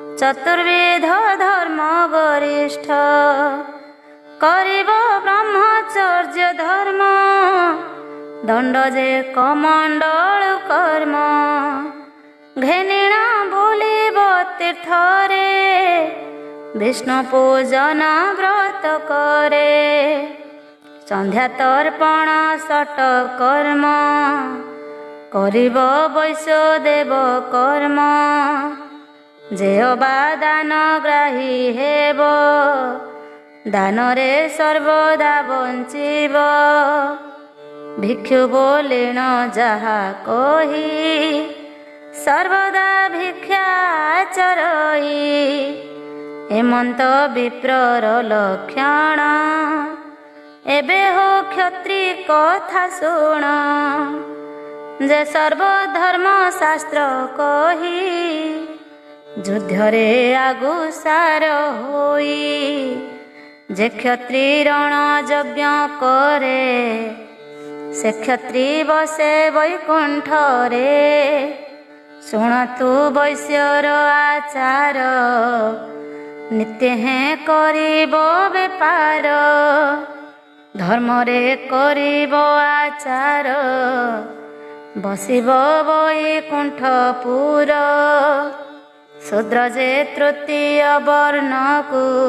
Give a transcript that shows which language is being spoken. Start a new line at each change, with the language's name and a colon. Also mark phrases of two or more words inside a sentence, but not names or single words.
Odia: ଚତୁର୍ବିଧ ଧର୍ମ ଗରିଷ୍ଠ କରିବ ବ୍ରହ୍ମଚର୍ଯ୍ୟ ଧର୍ମ ଦଣ୍ଡ ଯେ କମଣ୍ଡଳ କର୍ମ ଘେନିଣ ବୋଲିବ ତୀର୍ଥରେ ବିଷ୍ଣୁ ପୂଜନ ବ୍ରତ କରେ ସନ୍ଧ୍ୟା ତର୍ପଣ ଷଟ କର୍ମ କରିବ ବୈଶ୍ୟଦେବ କର୍ମ ଯେ ଅବା ଦାନ ଗ୍ରାହୀ ହେବ ଦାନରେ ସର୍ବଦା ବଞ୍ଚିବ ଭିକ୍ଷୁ ବୋଲିଣ ଯାହା କହି ସର୍ବଦା ଭିକ୍ଷା ଚରଇ ହେମନ୍ତ ବିପ୍ରର ଲକ୍ଷଣ ଏବେ ହୋ କ୍ଷତ୍ରି କଥା ଶୁଣ ଯେ ସର୍ବଧର୍ମ ଶାସ୍ତ୍ର କହି ଯୁଦ୍ଧରେ ଆଗୁ ସାର ହୋଇ ଯେ କ୍ଷତ୍ରି ରଣ ଯଜ୍ଞ କରେ ସେ କ୍ଷତ୍ରି ବସେ ବୈକୁଣ୍ଠରେ ଶୁଣନ୍ତୁ ବୈଶ୍ୟର ଆଚାର ନିତ୍ୟ ହେଁ କରିବ ବେପାର ଧର୍ମରେ କରିବ ଆଚାର ବସିବ ବୈକୁଣ୍ଠପୁର ଶୂଦ୍ର ଯେ ତୃତୀୟ ବର୍ଣ୍ଣକୁ